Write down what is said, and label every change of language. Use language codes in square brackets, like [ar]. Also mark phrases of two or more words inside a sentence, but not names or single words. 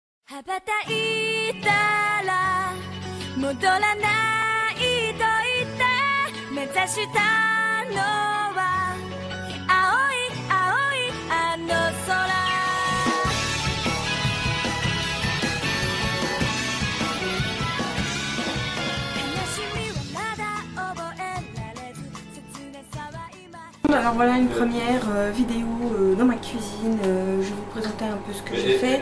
[ja] 羽ばたいたら戻らないと言って目指したのは青い青いあの空 [fr] Alors voilà une première vidéo dans ma cuisine, je vais vous présenter un peu ce que j'ai fait.